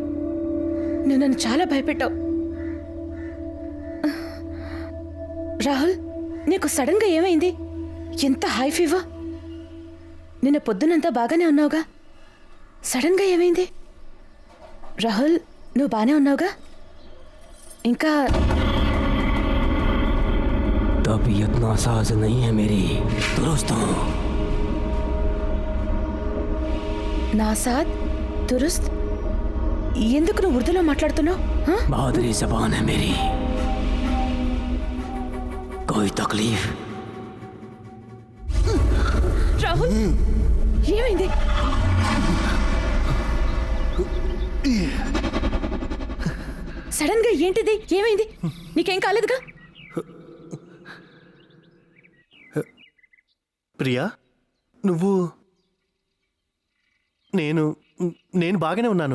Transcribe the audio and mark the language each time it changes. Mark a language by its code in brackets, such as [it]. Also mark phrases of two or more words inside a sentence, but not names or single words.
[te] నువ్వు నన్ను చాలా భయపెట్టావు. రాహుల్ నీకు సడన్ గా ఏమైంది? ఎంత [en] high fever? [te] నిన్న పొద్దునంతా బాగానే ఉన్నావుగా, సడన్ గా ఏమైంది? రాహుల్ నువ్వు బానే ఉన్నావుగా? ఇంకా [ur] طبیعت ناساز نہیں ہے میری، درست ہوں. ناساد درست? [te] ఎందుకు నువ్వు ఉర్దూలో మాట్లాడుతున్నావు? [ur] بہادری زبان ہے میری۔ کوئی تکلیف? [te] రాహుల్ ఏమైంది? సడన్ గా ఏంటిది? ఏమైంది? నీకేం కాలేదుగా? ప్రియా నువ్వు నేను బాగానే ఉన్నాను.